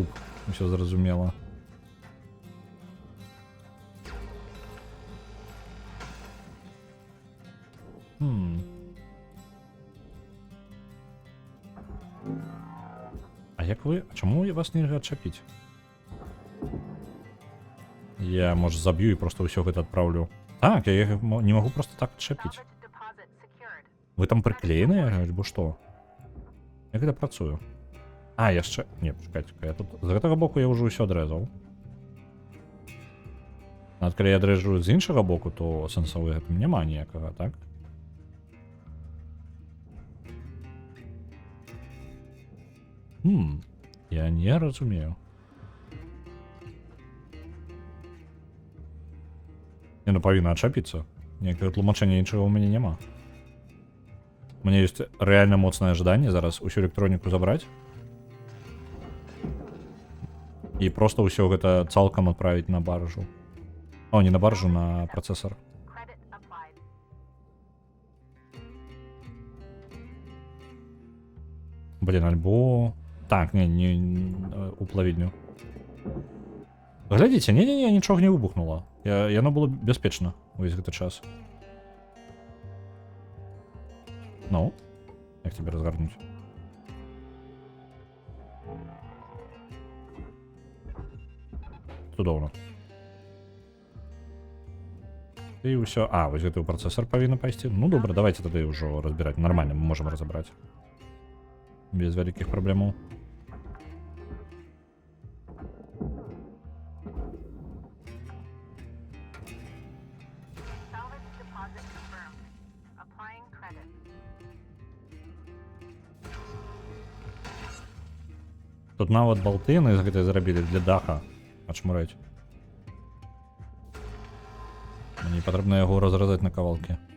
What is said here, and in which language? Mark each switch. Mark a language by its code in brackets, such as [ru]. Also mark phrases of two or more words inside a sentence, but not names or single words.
[be] Усё зразумела. А як вы... Чаму вас нельга адчапіць? Я, можа, заб'ю і проста ўсё гэта адпраўлю. Так, я не магу проста так адчапіць. [en] Salvage deposit secured. [be] Вы там прыклееныя, альбо што? Як гэта працую? А, яшчэ... Не, пачакайце, я тут... З гэтага боку я ўжо ўсё адрэзаў. Нават калі я адрэжу з іншага боку, то сэнсу ў гэтым няма ніякага, так? Я не разумею. Не, ну павінна адчапіцца. Ніякага тлумачэння іншага ў мяне няма. [ru] У меня есть реально моцное ожидание зараз усю электронику забрать и просто [be] ўсё гэта цалкам [ru] отправить на баржу. О, не на баржу, на процессор. [en] Credit applied. [ru] Блин, альбо... [be] Так, не у плавільню. Глядзіце, не-не-не, нічога не выбухнула. Яно было бяспечна увесь гэты час. Ну, як тебе разгарнуць? Цудоўна. І ўсё... А, вось гэты працэсор павінна пайсці. Ну, добра, давайте тады ўжо разбіраць. [ru] Нормально, мы можем разабраць. [be] Без вялікіх праблемаў. [en] Salvage deposit confirmed. Applying credit. [be] Тут нават балтыны з гэтай зрабілі для даха. Ачмураць. Мне патрэбна яго разразаць на кавалкі.